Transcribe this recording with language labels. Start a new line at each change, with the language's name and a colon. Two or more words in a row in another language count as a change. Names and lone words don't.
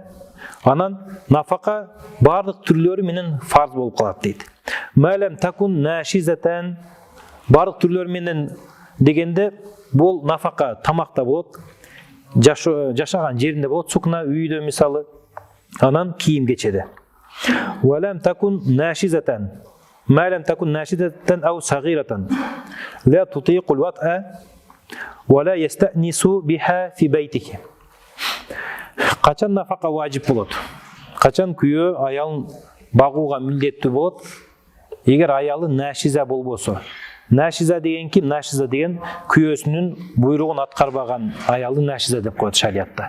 Kyrgyz: Анан нафака бардык түрлөрү менен фарз болуп калат дейт.
Arabic: ما لم تكن ناشزة.
Kyrgyz: Бардык түрлөрү менен дегенде бул нафака тамакта болот, жашаган жеринде болот, сукна үйдө мисалы, анан кийим кечеде.
Arabic: ولم تكن ناشزة. ما لم تكن ناشزة أو صغيرة لا تطيق الوطء ولا يستأنس بها في بيته.
Kyrgyz: Качан нафака важип болот? Качан күйөө аялын багууга милдеттүү болот? Эгер аялы нашиза болбосо. Нашиза деген ким? Нашиза деген күйөөсүнүн буйругун аткарбаган аялды нашиза деп коет шариатта.